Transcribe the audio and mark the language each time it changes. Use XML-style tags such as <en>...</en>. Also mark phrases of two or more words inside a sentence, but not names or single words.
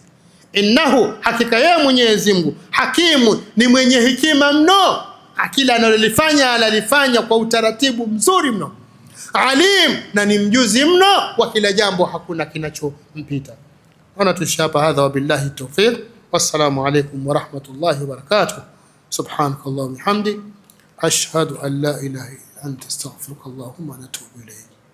<sw>Innahu, hakika yeye Mwenyezi Mungu, hakimu, ni mwenye hekima mno, kila analolifanya analifanya kwa utaratibu mzuri mno. Alim, na ni mjuzi mno wa kila jambo, hakuna kinachompita. Ana tushapa hadha,</sw> <ar>وبالله التوفيق. والسلام عليكم ورحمة الله وبركاته. سبحانك اللهم وبحمدك، أشهد أن لا إله إلا أنت، أستغفرك اللهم وأتوب إليك.</ar>